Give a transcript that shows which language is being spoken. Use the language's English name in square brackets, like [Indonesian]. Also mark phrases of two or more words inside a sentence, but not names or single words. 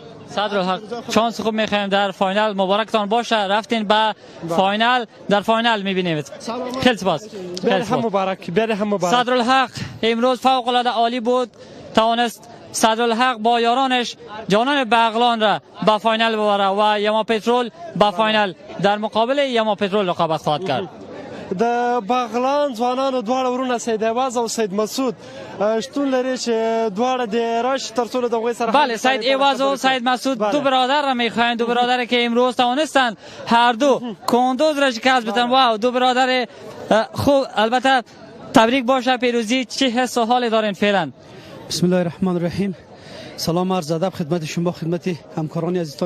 [Persian] صدرالحق شانس خوب میخوایم در فاینال، مبارکتان باشه، رفتین به فاینال، در فاینال میبینیم. خیلی سپاس. هم مبارک، بیاد هم مبارک. صدرالحق امروز فوق العاده عالی بود، توانست صدرالحق با یارانش جانان بغلان را به فاینال ببره و یما پترول به فاینال در مقابل یما پترول رقابت خواهد کرد. [Pashto] د بغلان ځوانانو دواړه ورونه سید ایواز او سید مسعود شتون لري چې دواړه د راش تر څو د هغوی سره [Persian] بله سید ایواز و سید مسعود دو برادر را میخواین، دو برادر که امروز توانستند هر دو کندوز را شکست بدن. واو دو برادر خوب. البته تبریک باشه پیروزی. چه حس و حالی دارین فعلا؟ [Arabic] بسم الله الرحمن الرحیم. [Persian] سلام عرض ادب خدمت شما، خدمت همکاران عزیزتان.